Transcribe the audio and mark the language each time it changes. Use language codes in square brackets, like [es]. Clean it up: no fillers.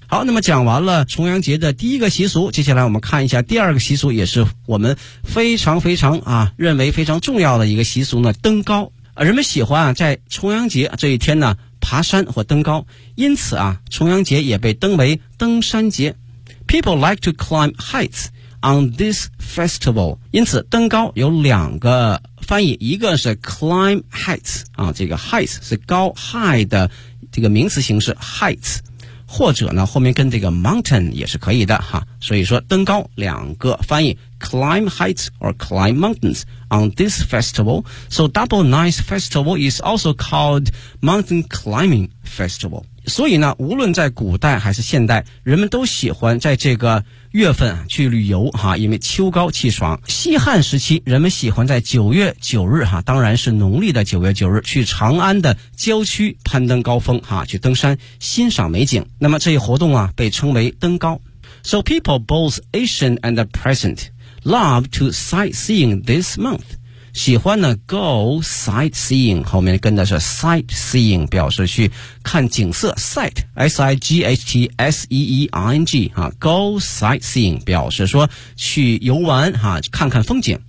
[zh] 好，那么讲完了重阳节的第一个习俗，接下来我们看一下第二个习俗，也是我们非常非常啊认为非常重要的一个习俗呢，登高。人们喜欢啊在重阳节这一天呢爬山或登高，因此啊重阳节也被登为登山节。 [en] People like to climb heights on this festival. [zh] 因此登高有两个翻译，一个是 climb heights,、啊、这个 heights 是高 high 的这个名词形式 heights, 或者呢后面跟这个 mountain 也是可以的哈。所以说登高两个翻译 [en] climb heights or climb mountains on this festival. So Double Nice Festival is also called Mountain Climbing Festival. [zh] 所以呢无论在古代还是现代，人们都喜欢在这个月份去旅游哈，因为秋高气爽。西汉时期人们喜欢在9月9日哈，当然是农历的9月9日去长安的郊区攀登高峰哈，去登山欣赏美景。那么这一活动啊被称为登高。 [en] So people both ancient and present love to sightseeing this month. [zh] 喜欢呢 go sightseeing, 后面跟的是 sightseeing, 表示去看景色 sight, sightseeing,、啊、go sightseeing, 表示说去游玩、啊、看看风景。